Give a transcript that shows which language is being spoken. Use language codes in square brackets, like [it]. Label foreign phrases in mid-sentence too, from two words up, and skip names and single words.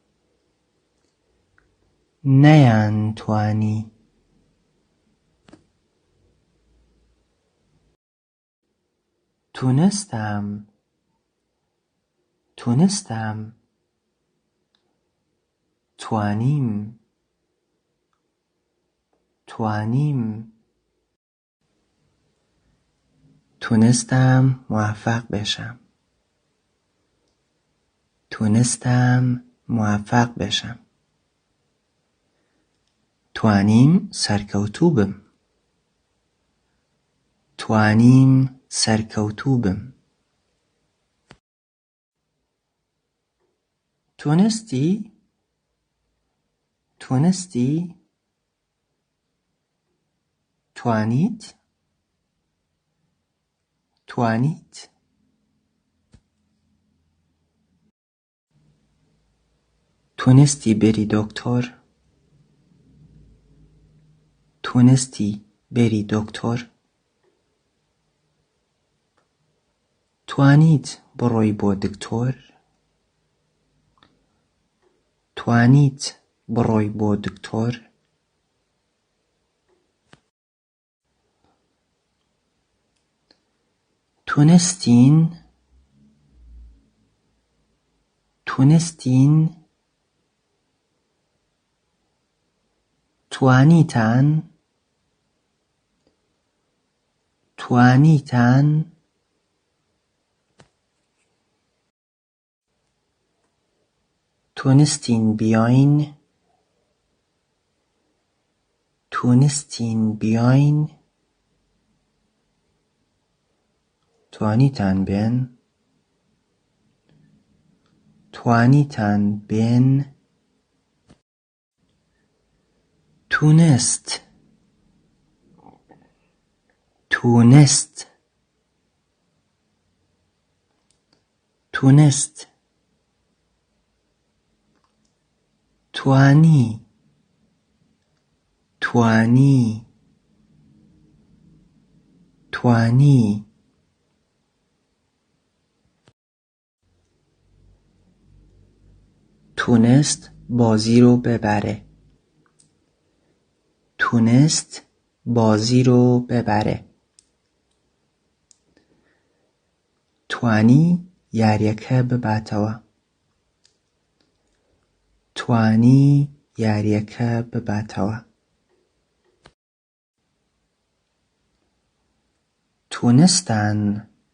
[fa] نیانتوانی تونستم تونستم [ckb] توانیم توانیم [fa] تونستم موفق بشم تونستم موفق بشم [ckb] توانیم سرکەوتوو بم توانیم سرکەوتوو بم [fa] تونستی تونستی [ckb] توانیت توانیت؟ [fa] تونستی بری دکتر؟ تونستی بری دکتر؟ [ckb] توانیت بڕۆی بۆ دکتۆر؟ توانیت بڕۆی بۆ دکتۆر؟ [fa] تونستین؟ تونستین؟ [ckb] توانیتان؟ توانیتان؟ [fa] تونستین بیاین؟ تونستین بیاین؟ [ckb] توانیتان بێن؟ توانیتان بێن؟ [fa] تونست؟ تونست؟ تونست؟ [ckb] توانی؟ توانی؟ توانی؟ [fa] تونست بازی رو ببره. تونست بازی رو ببره. [ckb] توانی یاریەکە بباتەوە. توانی یاریەکە بباتەوە. [fa] تونستان؟